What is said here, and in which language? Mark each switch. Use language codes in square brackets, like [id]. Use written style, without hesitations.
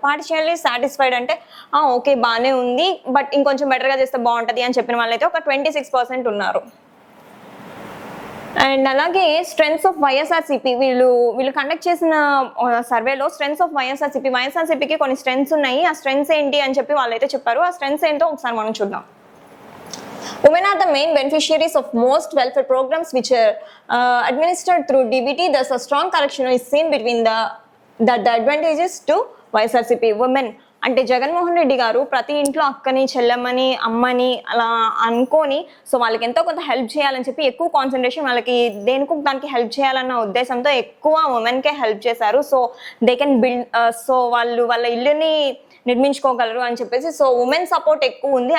[te] Partially satisfied అంటే okay బాగానే ఉంది బట్ ఇంకొంచెం బెటర్గా చేస్తే బాగుంటుంది అని చెప్పిన వాళ్ళైతే ఒక 26% ఉన్నారు. అండ్ అలాగే స్ట్రెంగ్స్ ఆఫ్ వైఎస్ఆర్సీపీ వీళ్ళు కండక్ట్ చేసిన సర్వేలో స్ట్రెంగ్స్ ఆఫ్ వైఎస్ఆర్సీపీకి కొన్ని స్ట్రెంగ్స్ ఉన్నాయి. ఆ స్ట్రెంగ్స్ ఏంటి అని చెప్పి వాళ్ళైతే చెప్పారు. ఆ స్ట్రెంగ్స్ ఏంటో ఒకసారి మనం చూద్దాం. [en] Women are the main beneficiaries of most welfare programs which are administered through DBT. Thus, a strong correlation is seen between the advantages to YSRCP. [te] Women అంటే జగన్మోహన్ రెడ్డి గారు ప్రతి ఇంట్లో అక్కని, చెల్లెమ్మని, అమ్మని అలా అనుకొని సో వాళ్ళకి ఎంతో కొంత హెల్ప్ చేయాలని చెప్పి ఎక్కువ కాన్సన్ట్రేషన్ వాళ్ళకి దానికి హెల్ప్ చేయాలన్న ఉద్దేశంతో ఎక్కువ ఉమెన్కే హెల్ప్ చేశారు. So they can build, so వాళ్ళు వాళ్ళ ఇల్లుని నిర్మించుకోగలరు అని చెప్పేసి సో ఉమెన్ సపోర్ట్ ఎక్కువ ఉంది.